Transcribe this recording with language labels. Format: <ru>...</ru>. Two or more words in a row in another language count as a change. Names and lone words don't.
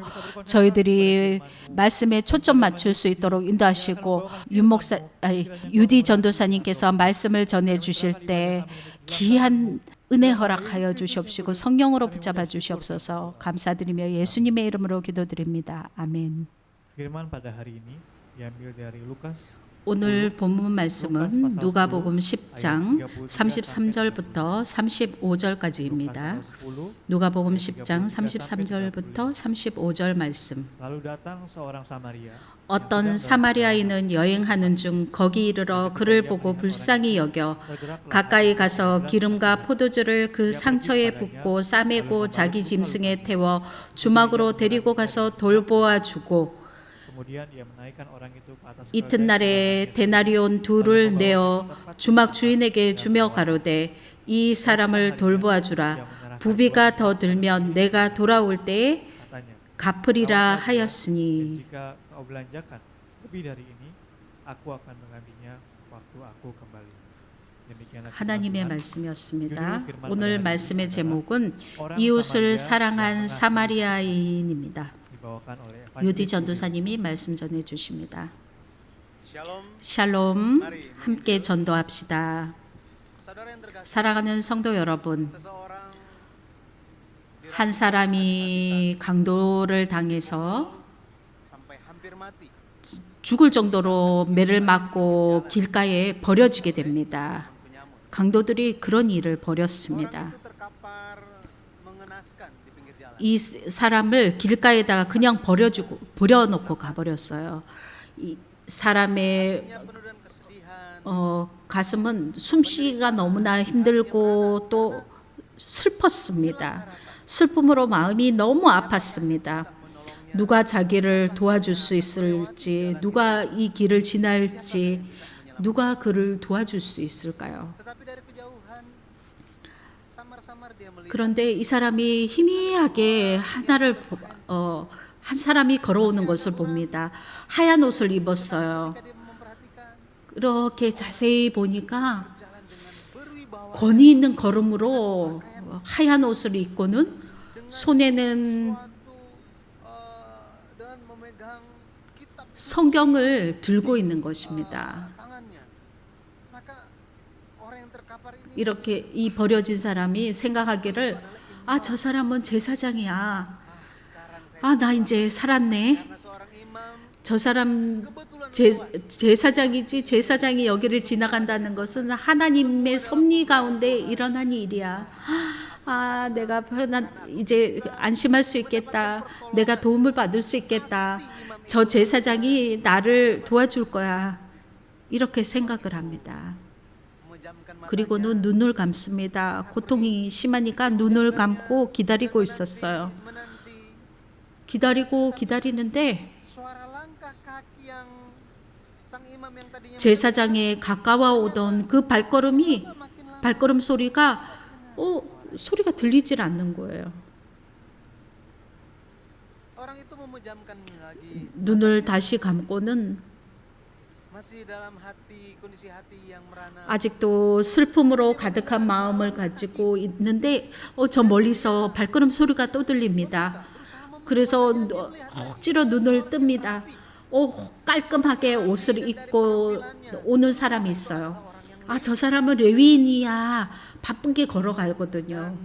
<ko>저희들이 말씀에 초점 맞출 수 있도록 인도하시고 유디 전도사님께서 말씀을 전해 주실 때 귀한 은혜 허락하여 주시옵시고 성령으로 붙잡아 주시옵소서. 감사드리며 예수님의 이름으로 기도드립니다. 아멘.</ko> <id>Firman pada hari ini diambil dari Lukas</id> <ko>오늘 본문 말씀은 누가복음 10장 33절부터 35절까지입니다. 누가복음 10장 33절부터 35절 말씀.</ko> <id>lalu datang seorang Samaria</id> <ko>어떤 사마리아인은 여행하는 중 거기 이르러 그를 보고 불쌍히 여겨 가까이 가서 기름과 포도주를 그 상처에 붓고 싸매고 자기 짐승에 태워 주막으로 데리고 가서 돌보아 주고</ko> <id>kemudian ia menaikkan orang itu ke atas</id> <ko>이튿날에 데나리온 둘을 내어 주막 주인에게 주며 가로되 이 사람을 돌보아 주라. 부비가 더 들면 내가 돌아올 때에</ko> <id>katanya</id> <ko>갚으리라 하였으니.</ko> <id>jika kau belanjakan lebih dari ini aku akan menggantinya waktu aku kembali. Demikianlah</id> <ko>하나님의 말씀이었습니다. 오늘 말씀의 제목은 이웃을 사랑한 사마리아인입니다.</ko> <id>dibawakan oleh</id> <ko>유디 전도사님이 말씀 전해 주십니다.</ko> <id>Shalom,</id> <ko>샬롬, 함께 전도합시다.</ko> <id>saudara yang terkasih.</id> <ko>사랑하는 성도 여러분,</ko> <id>Seseorang</id> <ko>한 사람이 강도를 당해서</ko> <id>sampai hampir mati.</id> <ko>죽을 정도로 매를 맞고 길가에 버려지게 됩니다.</ko> <id>Penyamut.</id> <ko>강도들이 그런 일을</ko> <id>Orang</id> <ko>벌였습니다.</ko> <id>itu terkapar mengenaskan di pinggir jalan.</id> <ko>이 사람을 길가에다가 그냥 버려놓고 가버렸어요. 이 사람의</ko> <id>Hatinya penuh dengan kesedihan.</id> <ko>가슴은 숨쉬기가 너무나 힘들고 또 슬펐습니다. 슬픔으로 마음이 너무 아팠습니다. 누가 자기를 도와줄 수 있을지, 누가 이 길을 지날지, 누가 그를 도와줄 수 있을까요?</ko> <id>Tetapi dari kejauhan, samar-samar dia melihat</id> <ko>그런데 이 사람이 희미하게 한 사람이 걸어오는 것을 봅니다. 하얀 옷을 입었어요.</ko> <id>dia memperhatikan</id> <ko>그렇게 자세히 보니까</ko> <id>jalan dengan berwibawa</id> <ko>권위 있는 걸음으로 하얀 옷을 입고는 손에는</ko> <id>suatu dengan memegang kitab</id> <ko>성경을 들고 있는 것입니다.</ko> <id>tangannya. Maka orang yang terkapar ini</id> <ko>이렇게 이 버려진 사람이 생각하기를 저 사람은 제사장이야.</ko> <id>sekarang saya</id> <ko>나 이제 살았네.</ko> <id>karena seorang imam</id> <ko>저 사람</ko> <id>kebetulan</id> <ko>제사장이지 제사장이 여기를 지나간다는 것은 하나님의 섭리 가운데 일어난 일이야. 내가 이제 안심할 수 있겠다. 내가 도움을 받을 수 있겠다. 저 제사장이 나를 도와줄 거야. 이렇게 생각을 합니다.</ko> <id>memejamkan mata</id> <ko>그리고는 눈을 감습니다. 고통이 심하니까 눈을 감고 기다리고 있었어요.</ko> <id>menanti</id> <ko>기다리는데</ko> <id>suara langkah kaki yang sang imam yang tadinya</id> <ko>제사장에 가까워 오던 그 발걸음이</ko> <id>makin lama</id> <ko>발걸음 소리가 소리가 들리질 않는 거예요.</ko> <id>orang itu memejamkan lagi</id> <ko>눈을 다시 감고는</ko> <id>masih dalam hati kondisi hati yang merana</id> <ko>아직도 슬픔으로 가득한 마음을 가지고 있는데 저 멀리서 발걸음 소리가 또 들립니다. 그래서 억지로 눈을 뜹니다. 깔끔하게 옷을 입고 오는 사람이 있어요. 저 사람은 레위인이야. 바쁘게 걸어가거든요.</ko>